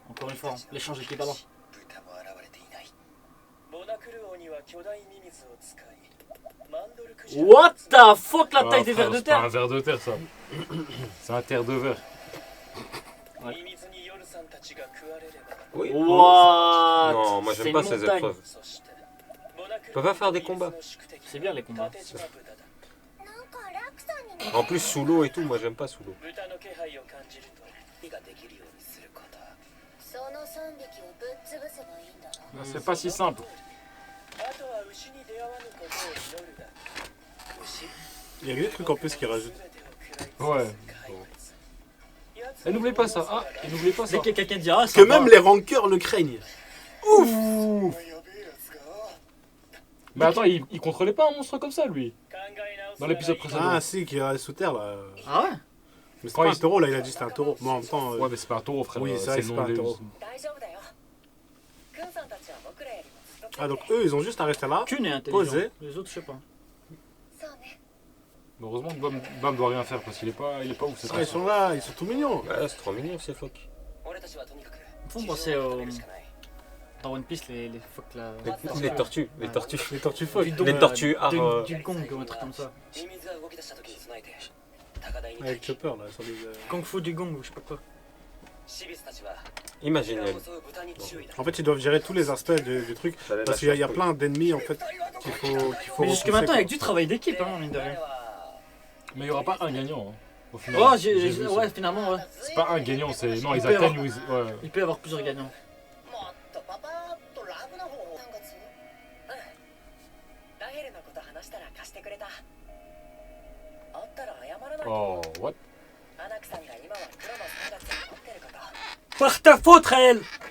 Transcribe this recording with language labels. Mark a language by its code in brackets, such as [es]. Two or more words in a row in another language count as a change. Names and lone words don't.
[fr] Encore une fois, l'échange équivalent. [ja] 豚も現れていないモナクル王には巨大ミミズを使いマンドルクジラ [en] What the fuck, [fr] la Ah, taille des frère, vers de c'est pas un terre? ver de terre, ça. C'est un terre de verre. [ja] ミミズにヨルさんたちが食われれば [fr] Oui. What? Non, moi C'est j'aime une pas ces montagne. épreuves. [ja] そしてモナクル [fr] On peut pas faire des combats. C'est bien les combats. [ja] 縦島豚だ [fr] En plus, sous l'eau et tout, moi j'aime pas sous l'eau. [ja] 豚の気配を感じると火ができるようにすることその3匹をぶっ潰せばいいんだろ [fr] C'est pas si simple. [ja] あとは牛に出会わぬことを祈るだ牛 [fr] Il y a des trucs en plus qui rajoutent. Ouais. Et n'oubliez pas ça. Ah, et n'oubliez pas ça. Dès que quelqu'un dira, Que même les rankeurs le craignent. Mais attends, il contrôlait pas un monstre comme ça, lui. Dans l'épisode précédent. Ah si, qui est sous terre là. Ah ouais? Mais c'est Quand pas un il- taureau là, il a dit que c'était un taureau. Moi en même temps. Ouais, mais c'est pas un taureau, frère. Oui, c'est vrai que c'est le pas nom un des- taureau. [ja] 大丈夫だよクンさんたちは僕らよりもずっと [fr] Ah donc eux ils ont juste à rester là. Thune est intelligent. Posé. Les autres, je sais pas. [ja] そうね [fr] Mais heureusement que Bam doit rien faire parce qu'il est pas ouf. C'est Ah, pas ils sont là, ils sont tout mignons. Ouais, c'est trop mignon ces phoques. [ja] 俺たちはとにかく [fr] Faut me penser dans One Piece, les phoques là. Les tortues, les tortues. Les tortues phoques. Du don- Les tortues du gong ou un truc comme ça. [ja] ミミズが動き出した時に備えて高台に [fr] Avec Chopper là, sur les. Kung Fu du gong ou je sais pas quoi. [ja] シビスたちは [fr] Imagine [ja] 豚 [fr] elle. [ja] を襲う豚に注意だ [fr] En fait ils doivent gérer tous les aspects du truc. Ça allait Parce qu'il y a plein d'ennemis en fait qu'il faut Mais jusque repousser, maintenant, quoi. avec du travail d'équipe, hein, mine de [ja] 彼 [fr] rien. [ja] は [fr] Mais il y aura pas un gagnant. Hein, au final. Oh, J'ai vu ça. ouais, finalement, ouais. C'est pas un gagnant, c'est. Non, ils peut y atteignent avoir- ou ils. Ouais. Il peut y avoir plusieurs gagnants. [ja] もっとパパッと楽な方法 3月ラヘルのこと話したら貸してくれたあったら謝らないと [en] Oh, what? [ja] アナクさんが今は黒の3月に持ってること [fr] Par ta faute, Raël!